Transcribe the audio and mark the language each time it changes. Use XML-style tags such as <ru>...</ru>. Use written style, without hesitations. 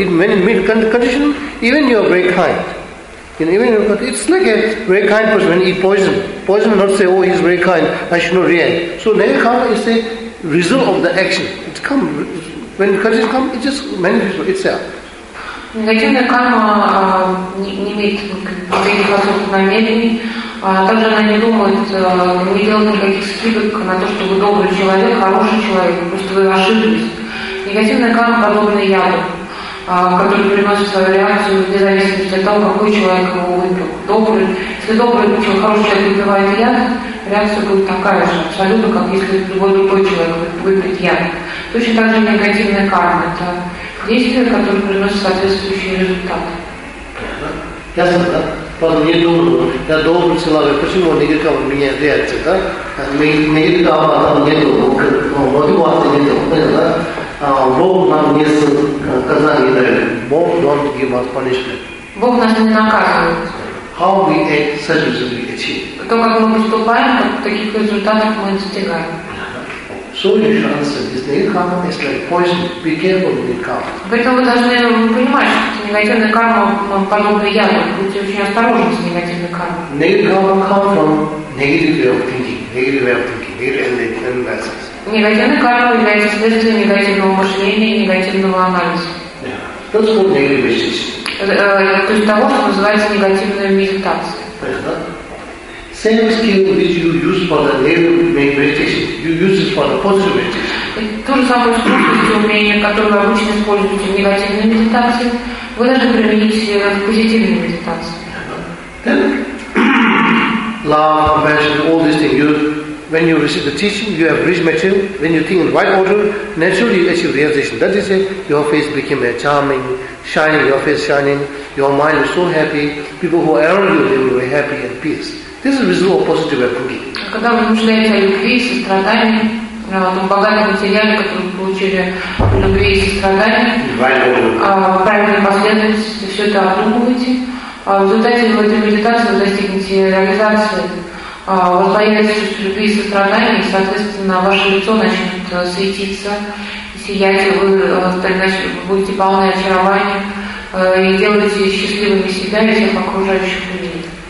<en>It may meet condition, even you are very kind. You know, even if, it's like a very kind person when he eat poison. Poison not say, oh, he's very kind, I should not react. So negative karma is a result of the action. It come, when condition come, it just manifests itself.</en> <ru>Негативная карма не имеет никаких особых намерений, также она не думает, не делает никаких скидок на то, что вы добрый человек, хороший человек, просто вы ошиблись. Негативная карма подобна яду. который приносит свою реакцию, вне зависимости от того, какой человек его выбрал. Добрый. Если добрый, причем хороший человек выбивает яд, реакция будет такая же, абсолютно, как если любой другой человек выпьет яд. Точно так же негативная карма. Это действие, которое приносит соответствующие результаты. Ясно, да? Правда, не думаю, я добрый человек, почему негативно меня реакция, да? Негативно, а там не думаю, но мотивация не думаю, понятно, да? Бог нам не наказание дает.</ru> <en>Бог don't give us punishment.</en> <ru>Бог нас не наказывает.</ru> <en>How we act, such as we achieve.</en> <ru>То, как мы поступаем, таких результатов мы достигаем.</ru> <en>So your answer is the karma is like poison. Be careful with the karma.</en> <ru>Поэтому вы должны понимать, что негативная карма подобна яду. Будьте очень осторожны с негативной кармой.</ru> <en>Negative karma comes from negative way of thinking, negative way of thinking, negative analysis.</en> <ru>Негативная карма является следствием негативного мышления и негативного анализа.</ru> <en>That's called negative wishes.</en> <ru>То есть того, что называется негативная медитация.</ru> <en>Same skill which you use for the negative meditation, you use it for the positive meditation.</en> <ru>То же самое искусство, умение, которое вы обычно используете в негативной медитации, вы должны применить в позитивной медитации.</ru> <en>Love, compassion, all these things. When you receive the teaching, you have rich material. When you think in right order, naturally you achieve realization. That is it. Your face became a charming, shining, your face shining. Your mind is so happy. People who are around you, they will be happy and peace. This is the result of positive upbringing.</en> <ru>Когда вы мышляете о любви и сострадании, о том богатом материале, который вы получили, любви и сострадании, правильной последовательности, все это обдумываете, в результате в этой медитации вы достигнете реализации, у вас появится чувство любви и сострадания, и, соответственно, ваше лицо начнет светиться, сиять, и вы будете полны очарования, и делаете счастливыми себя и всех окружающих людей.</ru>